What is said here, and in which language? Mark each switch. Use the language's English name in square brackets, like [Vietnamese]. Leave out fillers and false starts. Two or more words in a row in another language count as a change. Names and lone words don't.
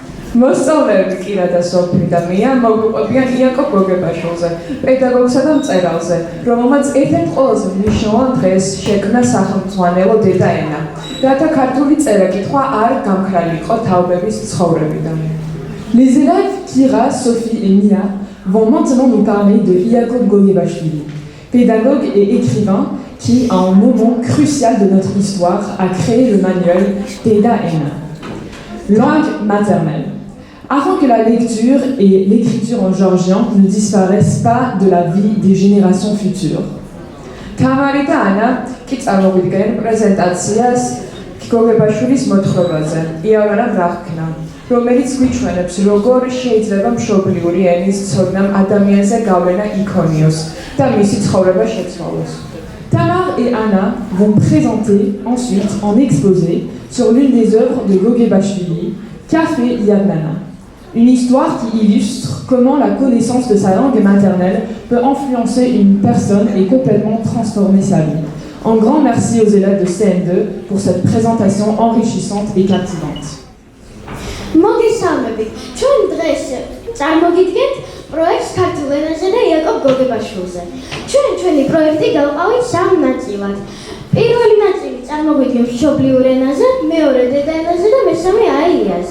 [Georgian] მოსწავლეები კირა და სოფი და მია მოგვიყვებიან იაკობ გოგებაშვილზე, პედაგოგსა და მწერალზე, რომელმაც ერთ-ერთ ყველაზე მნიშვნელოვან დღეს შექმნა სახელმძღვანელო დედა-ენა, რათა ქართული წერა-კითხვა არ გამქრალიყო თაობების ცხოვრებიდან. [French] Les élèves Kira, Sophie et Mia vont maintenant nous parler de Iakob Goguebashvili, pédagogue et écrivain qui, à un moment crucial de notre histoire, a créé le manuel Deda-Ena, langue maternelle. Afin que la lecture et l'écriture en géorgien ne disparaissent pas de la vie des générations futures. თამარი და ანა კი წარმოვიდგნენ პრეზენტაციას გოგებაშვილის მოთხრობაზე, იავანა ბრახკნა, რომელიც გვიჩვენებს, როგორ შეიძლება მშობლიური ენის ცოდნამ ადამიანზე გავლენა იქონიოს და მისი ცხოვრება შეცვალოს. Tamar et Anna vont présenter ensuite en exposé sur l'une des œuvres de Goguebashvili, Café Yadnana. Une histoire qui illustre comment la connaissance de sa langue maternelle peut influencer une personne et complètement transformer sa vie. Un grand merci aux élèves de CM2 pour cette présentation enrichissante et captivante. [Georgian] მოგესალმებით. ჩვენ დღეს წარმოგიდგენთ პროექტს ქართულ ენაზე და იაკობ გოგებაშვილზე. ჩვენი პროექტი გავყავით სამ ნაწილად. პირველი ნაწილი წარმოგვიდგენთ მშობლიურ ენაზე, მეორე დედა-ენაზე და მესამე აიაზე.